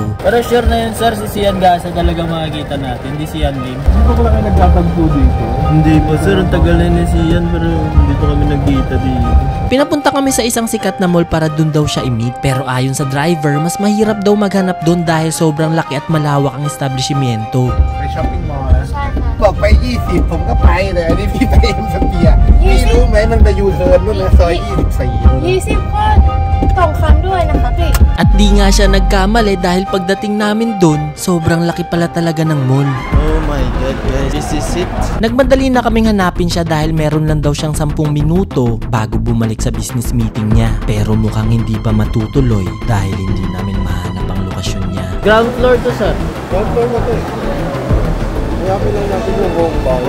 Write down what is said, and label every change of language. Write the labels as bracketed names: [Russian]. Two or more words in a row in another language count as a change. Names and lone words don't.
[Filipino] Pero sure na yun sir, si Sian Gasa talagang makikita natin. Hindi si Ian Lim. Hindi ko lang kayo nagtatagpo dito. Hindi po sir, ang tagal na ni Sian pero hindi pa kami nagkita dito. Pinapunta kami sa isang sikat na mall para dun daw siya i-meet pero ayon sa driver, mas mahirap daw maghanap dun dahil sobrang laki at malawak ang establishmento. [Thai] ไป [English] shopping mall [Thai] บอกไป20ผมก็ไปแต่อันนี้พี่ไปเอ็มสเปียร์พี่รู้ไหมมันไปยูเทิร์นนู่นนะซอย24นู่นนะ 20 ก็2 ครั้งด้วยนะคะพี่ [Filipino] At di nga siya nagkamali dahil pagdating namin dun, sobrang laki pala talaga ng mall. [English] Oh my god guys, this is it. [Filipino] Nagmadali na kaming hanapin siya dahil meron lang daw siyang 10 minuto bago bumalik sa [English] business meeting [Filipino] niya. Pero mukhang hindi pa matutuloy dahil hindi namin mahanap ang lokasyon niya. Ground floor to sir. Doktor mo to eh. Hanapin lang natin yung buong baho.